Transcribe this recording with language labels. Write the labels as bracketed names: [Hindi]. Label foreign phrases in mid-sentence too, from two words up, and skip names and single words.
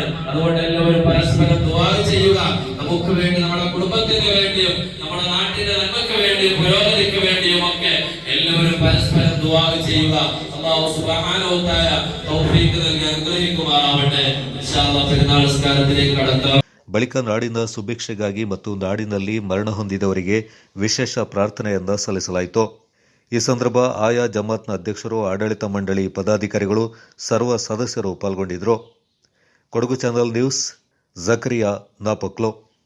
[Malayalam] അതുകൊണ്ട് എല്ലാവരും പരസ്പരം ദുആ ചെയ്യുക. നമുക്ക് വേണ്ടി, നമ്മുടെ കുടുംബത്തിന് വേണ്ടിയും നമ്മുടെ നാട്ടിന്റെ നന്മയ്ക്ക് വേണ്ടിയും പുരോഗതിക്ക് വേണ്ടിയും ഒക്കെ എല്ലാവരും പരസ്പരം ദുആ ചെയ്യുക. [Arabic] الله سبحانه وتعالى [Malayalam] തൗഫീഖ് നൽകി അനുഗ്രഹിക്കുമാറാവട്ടെ. [Arabic] إن شاء الله [Malayalam] പെരുന്നാൾ നിസ്കാരത്തിലേക്ക് കടക്കാം. [Kannada] ಬಳಿಕ ನಾಡಿನ ಸುಭಿಕ್ಷೆಗಾಗಿ ಮತ್ತು ನಾಡಿನಲ್ಲಿ ಮರಣ ಹೊಂದಿದವರಿಗೆ ವಿಶೇಷ ಪ್ರಾರ್ಥನೆಯನ್ನ ಸಲ್ಲಿಸಲಾಯಿತು. ಈ ಸಂದರ್ಭ ಆಯಾ ಜಮಾತ್ನ ಅಧ್ಯಕ್ಷರು, ಆಡಳಿತ ಮಂಡಳಿ ಪದಾಧಿಕಾರಿಗಳು, ಸರ್ವ ಸದಸ್ಯರು ಪಾಲ್ಗೊಂಡಿದ್ದರು. ಕೊಡಗು ಚಾನೆಲ್ ನ್ಯೂಸ್, ಜಕರಿಯಾ ನಾಪಕ್ಲೋ.